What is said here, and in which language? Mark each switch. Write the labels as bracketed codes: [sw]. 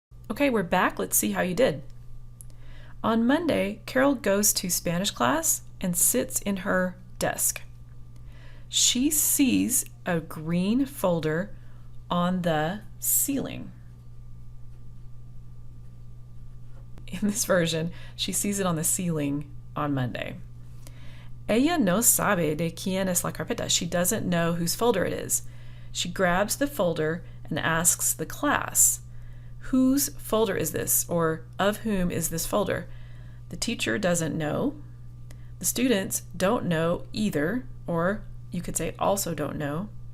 [en] Okay, we're back. Let's see how you did. On Monday, Carol goes to Spanish class and sits in her desk. She sees a green folder on the ceiling. In this version, she sees it on the ceiling on Monday. [es] Ella no sabe de quién es la carpeta. [en] She doesn't know whose folder it is. She grabs the folder and asks the class, whose folder is this, or of whom is this folder? The teacher doesn't know. The students don't know either, or you could say also don't know.